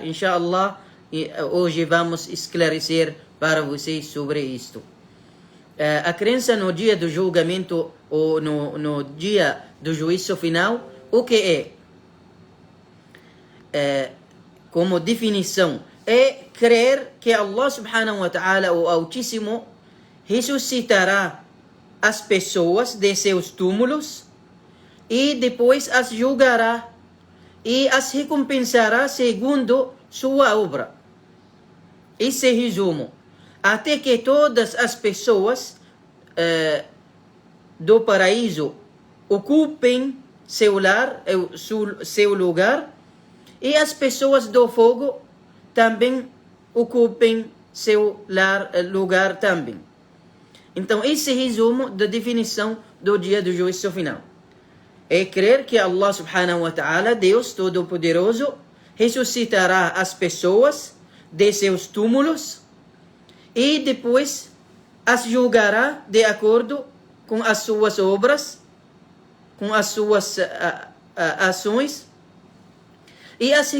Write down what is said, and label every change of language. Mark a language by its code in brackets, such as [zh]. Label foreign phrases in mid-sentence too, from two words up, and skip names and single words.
[pt] Inshallah, hoje vamos esclarecer para vocês sobre isto. A crença no dia do julgamento ou no dia do juízo final, o que é? Como definição, é crer que Allah [ar] سبحانه وتعالى, [pt] o Altíssimo, ressuscitará as pessoas de seus túmulos e depois as julgará e as recompensará segundo sua obra. Esse resumo. Até que todas as pessoas do paraíso ocupem seu lugar, e as pessoas do fogo também ocupem seu lugar também. Então, esse resumo da definição do dia do juízo final. É crer que Allah [ar] سبحانه وتعالى, [pt] Deus Todo-Poderoso, ressuscitará as pessoas de seus túmulos e depois as julgará de acordo com as suas obras, com as suas ações, e as